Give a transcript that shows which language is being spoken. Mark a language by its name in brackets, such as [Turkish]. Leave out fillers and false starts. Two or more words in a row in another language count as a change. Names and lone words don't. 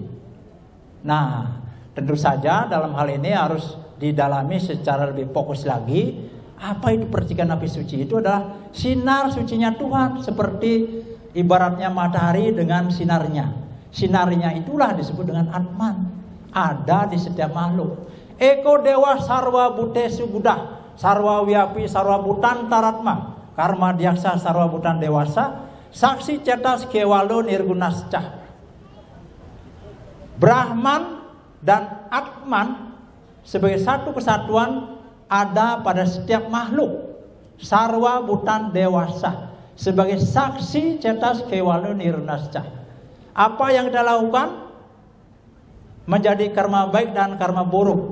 [Indonesian] Nah, tentu saja dalam hal ini harus didalami secara lebih fokus lagi. Apa itu percikan api suci? Itu adalah sinar sucinya Tuhan, seperti ibaratnya matahari dengan sinarnya. Sinarnya itulah disebut dengan Atman. Ada di setiap makhluk. [Sanskrit] Eko dewa sarwa butesu buddha, sarwa wiapi sarwa butan taratma, karma diaksa sarwa butan dewasa, saksi cetas kewalo nirgunasca. [Indonesian] Brahman dan Atman sebagai satu kesatuan ada pada setiap makhluk. [Sanskrit] Sarwa butan dewasa sebagai saksi cetas kewalo nirgunasca. [Indonesian] Apa yang kita lakukan menjadi karma baik dan karma buruk.